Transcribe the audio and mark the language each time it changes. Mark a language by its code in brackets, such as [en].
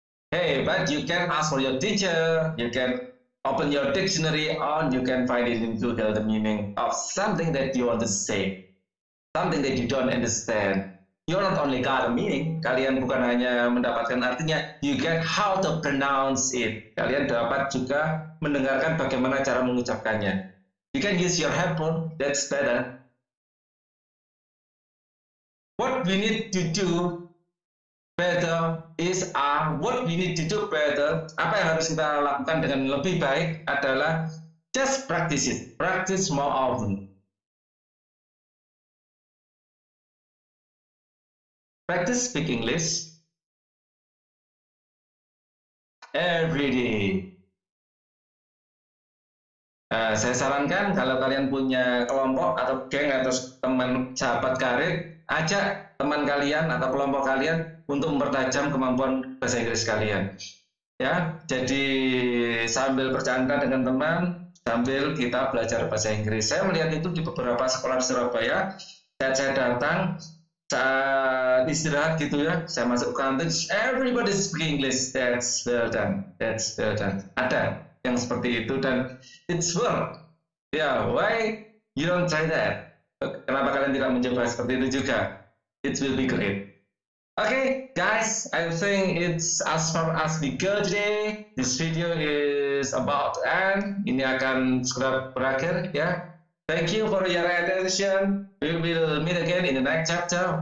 [en] Hey, but you can ask for your teacher, you can open your dictionary and you can find it in Google the meaning of something that you want to say, something that you don't understand. you not only got a meaning, [id] kalian bukan hanya mendapatkan artinya, [en] you get how to pronounce it. [id] Kalian dapat juga mendengarkan bagaimana cara mengucapkannya. [en] You can use your headphone, that's better. What we need to do better is what we need to do better. [id] Apa yang harus kita lakukan dengan lebih baik adalah [en] just practice it. Practice more often. Practice speak English every day. [id] Saya sarankan kalau kalian punya kelompok atau geng atau teman sahabat karir, ajak teman kalian atau kelompok kalian untuk mempertajam kemampuan bahasa Inggris kalian. Ya, jadi sambil bercanda dengan teman, sambil kita belajar bahasa Inggris. Saya melihat itu di beberapa sekolah di Surabaya. Saat saya datang, saat istirahat gitu ya, saya masuk kantin, [en] everybody speak English. That's well done. [id] That's well done. Ada yang seperti itu dan [en] it's work. [id] Ya, [en] why you don't try that? [id] Kenapa kalian tidak mencoba seperti itu juga? [en] It will be great. Okay, guys, I think it's as far as we go today. This video is about to end. [id] Ini akan segera berakhir ya. [en] Thank you for your attention. We will meet again in the next chapter.